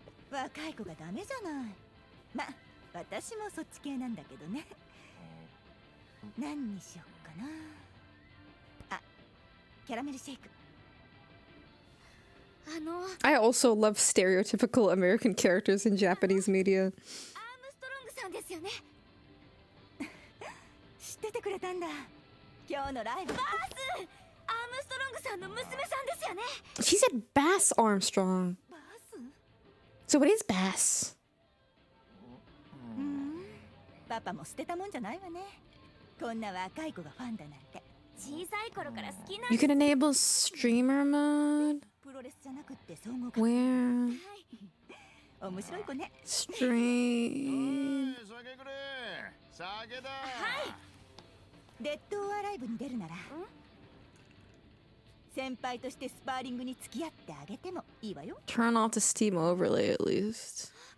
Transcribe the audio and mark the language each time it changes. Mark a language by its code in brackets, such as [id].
[ja] 若い子がダメじゃない。ま、私もそっち系なんだけどね。何にしよっかな。あ、キャラメルシェイク。 [en] I also love stereotypical American characters in Japanese media. [ja] アームストロングさんですよね。知っててくれたんだ。今日のライブ。バース！アームストロングさんの娘さんですよね。 [en] She said Bass Armstrong. So what is Bass? [ja] パパも捨てたもんじゃないわね。こんな若い子がファンだなんて。小さい頃から好きな。 [en] You can enable streamer mode. [ja] プロレスじゃなくって総合。 [en] Where? [ja] 面白い子ね。 [en] Stream. [ja] デッド・オア・ライブに出るなら先輩としてスパーリングに付き合ってあげてもいいわよ。 [en] Turn off the Steam overlay at least.